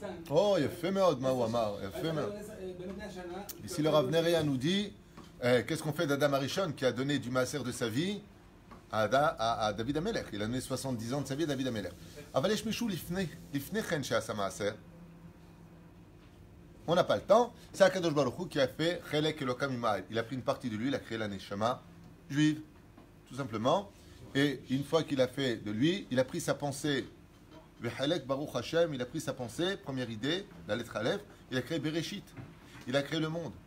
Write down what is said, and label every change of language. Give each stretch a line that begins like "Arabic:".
Hebrew: Oh, יפה מאוד מה הוא אמר, יפה מאוד.
French: Ici le Rav Neria nous dit, qu'est-ce qu'on fait d'Adam Arishon qui a donné du Maaser de sa vie à David Amelech? Il a donné 70 ans de sa vie à David Amelech.
Hebrew: אבל יש מישהו לפני כן שעשה מעשר.
French: On n'a pas le temps. C'est Akadosh Baruch Hu qui a fait
Hebrew: Chelek Elokam Imael.
French: Il a pris une partie de lui, il a créé la Neshama juive, tout simplement. Et une fois qu'il a fait de lui, il a pris sa pensée. Vechelek Baruch Hashem, il a pris sa pensée, première idée, la lettre Aleph, il a créé Bereshit. Il a créé le monde.